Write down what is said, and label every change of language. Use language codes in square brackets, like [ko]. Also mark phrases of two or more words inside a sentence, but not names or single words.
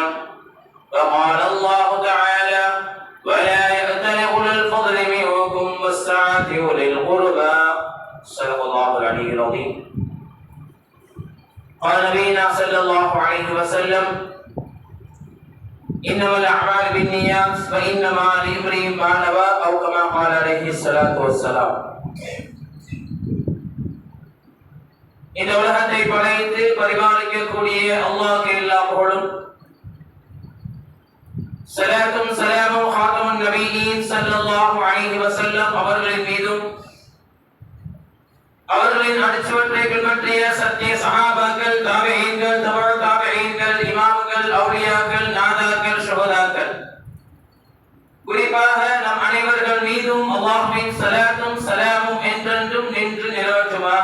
[ar] وقال الله تعالى: ولا يأتل أولو الفضل منكم والسعة أولي القربى. صدق الله العلي العظيم. قال نبينا صلى الله عليه وسلم: إنما الأعمال بالنيات وإنما لامرئ ما نوى، أو كما قال عليه الصلاة والسلام. [ta] இந்த உலகத்தை படைத்து பரிபாலிக்கக்கூடிய அல்லாஹ்வுக்கு எல்லா புகழும், ஸலாத்தும் ஸலாமும் [ar] خاتم النبيين صلى الله عليه وسلم [ta] அவர்களின் மீதும், அவர்களின் அடிச்சுவற்றை பின்பற்றிய சத்திய சஹாபாக்கள், தாபிஈன்கள், தபஅ தாபிஈன்கள், இமாம்கள், அவுலியாக்கள், நாதாக்கள், ஷுஹதாக்கள், குறிப்பாக நம் அனைவர்கள் மீதும் அல்லாஹ்வின் ஸலாத்தும் ஸலாமும் என்றென்றும் நின்று நிலவட்டுமாக.